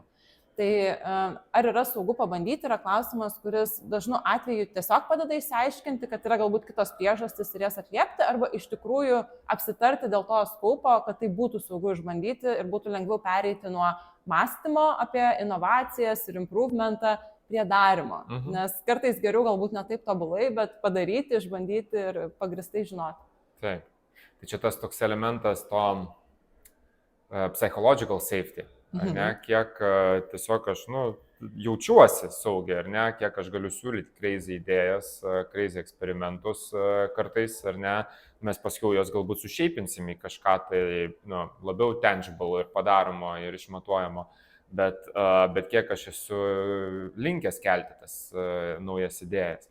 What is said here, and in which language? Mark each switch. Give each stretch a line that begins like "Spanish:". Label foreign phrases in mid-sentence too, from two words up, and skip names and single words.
Lithuanian: Tai ar yra saugu pabandyti, yra klausimas, kuris dažnu atveju tiesiog padeda išsiaiškinti, kad yra galbūt kitos priežastys ir jas atliepti, arba iš tikrųjų apsitarti dėl to skaupo, kad tai būtų saugu išbandyti ir būtų lengviau pereiti nuo mąstymo apie inovacijas ir improvementą prie darimo. Nes kartais geriau galbūt ne taip tobulai, bet padaryti, išbandyti ir pagristai žinoti. Taip. Tai čia tas toks elementas to
English: psychological safety.
Lithuanian: Ar ne, kiek tiesiog aš jaučiuosi saugiai, ar ne, kiek aš galiu siūlyti crazy idėjas, crazy eksperimentus kartais, ar ne, mes paskiau jos galbūt sušeipinsim į kažką tai labiau tangible ir padaromo ir išmatuojamo, bet kiek aš esu linkęs kelti tas naujas idėjas.